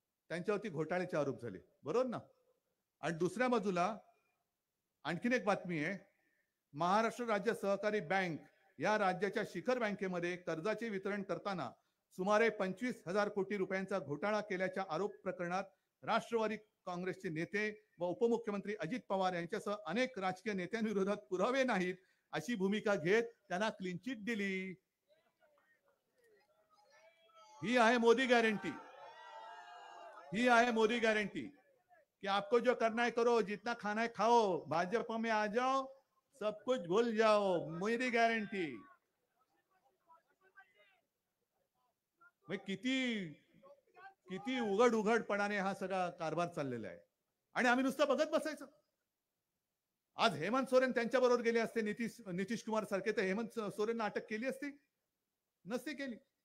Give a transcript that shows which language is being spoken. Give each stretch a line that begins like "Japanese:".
Marathi: त्यांच्यावरती घोटाळ्याचे आरोप झाले, बरोबर ना. आणि दुसऱ्या बाजूला आणखीन एक बातमी आहे, महाराष्ट्र राज्य सहकारी बँक या राज्याच्या शिखर बँकेमध्ये कर्जाचे वितरण करताना सुमारे 25,000 कोटी रुपयांचा घोटाळा केल्याच्या आरोप प्रकरणात राष्ट्रवादी काँग्रेसचे नेते व उपमुख्यमंत्री अजित पवार यांच्यासह अनेक राजकीय नेत्यांविरोधात पुरावे नाहीत अशी भूमिका घेत त्यांना क्लीन चिट दिली. ही आहे मोदी गॅरंटी. ही आहे मोदी गॅरंटी
Hindi: कि आपको जो करना है करो, जितना खाना है खाओ, भाजपा में आ जाओ, सब कुछ भूल जाओ, मेरी गॅरंटी.
Marathi: किती किती उघड उघडपणाने हा सगळा कारभार चाललेला आहे आणि आम्ही नुसतं बघत बसायचं. आज हेमंत सोरेन त्यांच्या बरोबर गेले असते, नितीश कुमार सारखे, तर हेमंत सोरेनना अटक केली असती? नसती केली.